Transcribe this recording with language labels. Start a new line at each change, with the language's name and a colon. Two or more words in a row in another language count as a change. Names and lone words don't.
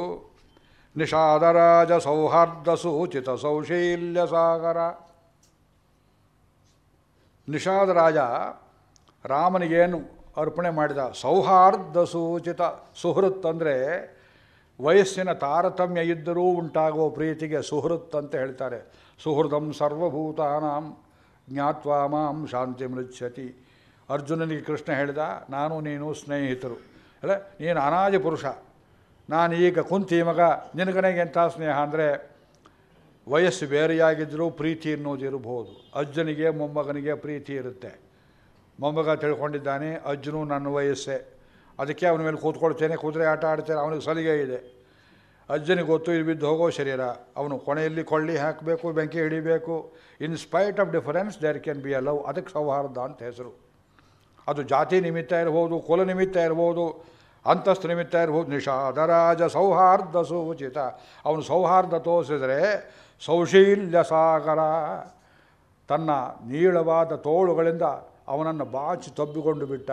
Kannada: ನಿಷಾದರಾಜ ಸೌಹಾರ್ದ ಸೂಚಿತ ಸೌಶೀಲ್ಯ ಸಾಗರ. ನಿಷಾದರಾಜ ರಾಮನಿಗೇನು ಅರ್ಪಣೆ ಮಾಡಿದ? ಸೌಹಾರ್ದ ಸೂಚಿತ. ಸುಹೃತ್ ಅಂದರೆ ವಯಸ್ಸಿನ ತಾರತಮ್ಯ ಇದ್ದರೂ ಉಂಟಾಗುವ ಪ್ರೀತಿಗೆ ಸುಹೃತ್ ಅಂತ ಹೇಳ್ತಾರೆ.
Sanskrit: ಸುಹೃದಂ ಸರ್ವಭೂತಾನಾಂ ಜ್ಞಾತ್ವಾ ಮಾಂ ಶಾಂತಿ ಮೃಚ್ಯತಿ.
Kannada: ಅರ್ಜುನನಿಗೆ ಕೃಷ್ಣ ಹೇಳಿದ, ನಾನು ನೀನು ಸ್ನೇಹಿತರು. ಅಲ್ಲ, ನೀನು ಅನಾಜ ಪುರುಷ, ನಾನು ಈಗ ಕುಂತಿ ಮಗ, ನಿನಗನೆಗೆ ಎಂಥ ಸ್ನೇಹ ಅಂದರೆ ವಯಸ್ಸು ಬೇರೆಯಾಗಿದ್ದರೂ ಪ್ರೀತಿ ಅನ್ನೋದಿರಬಹುದು. ಅಜ್ಜನಿಗೆ ಮೊಮ್ಮಗನಿಗೆ ಪ್ರೀತಿ ಇರುತ್ತೆ. ಮೊಮ್ಮಗ ತಿಳ್ಕೊಂಡಿದ್ದಾನೆ ಅಜ್ಜನು ನನ್ನ ವಯಸ್ಸೇ, ಅದಕ್ಕೆ ಅವನ ಮೇಲೆ ಕೂತ್ಕೊಳ್ತೇನೆ, ಕುದುರೆ ಆಟ ಆಡ್ತೇನೆ, ಅವನಿಗೆ ಸಲಿಗೆ ಇದೆ. ಅಜ್ಜನಿಗೆ ಗೊತ್ತು ಇದು ಬಿದ್ದು ಹೋಗೋ ಶರೀರ, ಅವನು ಕೊನೆಯಲ್ಲಿ ಕೊಳ್ಳಿ ಹಾಕಬೇಕು, ಬೆಂಕಿ ಹಿಡಿಬೇಕು.
English: In spite of difference there can be a love.
Kannada: ಅದಕ್ಕೆ ಸೌಹಾರ್ದ ಅಂತ ಹೆಸರು. ಅದು ಜಾತಿ ನಿಮಿತ್ತ ಇರ್ಬೋದು, ಕುಲ ನಿಮಿತ್ತ ಇರ್ಬೋದು, ಅಂತಸ್ತು ನಿಮಿತ್ತ ಇರ್ಬೋದು. ನಿಷಾದರಾಜ ಸೌಹಾರ್ದ ಸೂಚಿತ. ಅವನು ಸೌಹಾರ್ದ ತೋರಿಸಿದರೆ ಸೌಶೀಲ್ಯ ಸಾಗರ. ತನ್ನ ನೀಳವಾದ ತೋಳುಗಳಿಂದ ಅವನನ್ನು ಬಾಚಿ ತಬ್ಬಿಕೊಂಡು ಬಿಟ್ಟ.